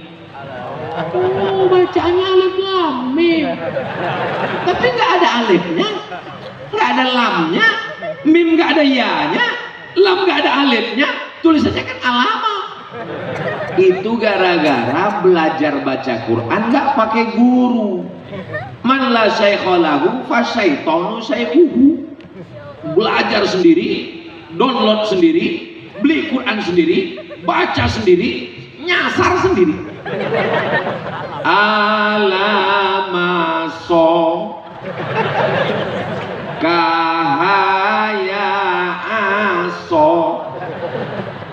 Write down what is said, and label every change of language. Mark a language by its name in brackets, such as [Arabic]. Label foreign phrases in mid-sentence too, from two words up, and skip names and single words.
[Indonesian] Oh, bacaannya [Arabic] ألف لام ميم. [Indonesian] Tapi nggak ada alifnya, nggak ada lamnya, mim nggak ada ya-nya, lam nggak ada alifnya, tulisannya kan alama. Itu gara-gara belajar baca Quran nggak pakai guru. [Arabic] من لا شيخ له فالشيطان شيخه. [Indonesian] Belajar sendiri, download sendiri, beli Quran sendiri, baca sendiri, nyasar sendiri. Alamaso kahaya aso.